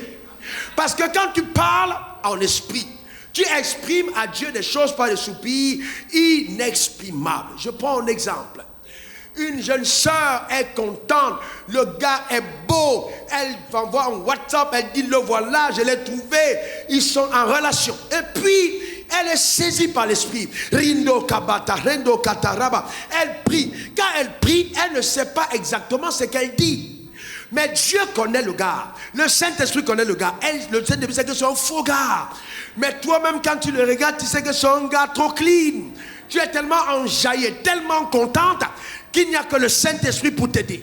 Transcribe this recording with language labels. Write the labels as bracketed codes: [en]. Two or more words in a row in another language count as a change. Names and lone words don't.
[fr] Parce que quand tu parles en esprit, tu exprimes à Dieu des choses par des soupirs inexprimables. Je prends un exemple. Une jeune sœur est contente, le gars est beau, elle m'envoie un WhatsApp, elle dit, le voilà, je l'ai trouvé, ils sont en relation. Et puis, elle est saisie par l'esprit. Rindo kabata, rendo kataraba. Elle prie. Quand elle prie, elle ne sait pas exactement ce qu'elle dit. Mais Dieu connaît le gars. Le Saint-Esprit connaît le gars. Le Saint-Esprit sait que c'est un faux gars. Mais toi-même, quand tu le regardes, tu sais que c'est un gars trop clean. Tu es tellement enjaillée, tellement contente qu'il n'y a que le Saint-Esprit pour t'aider.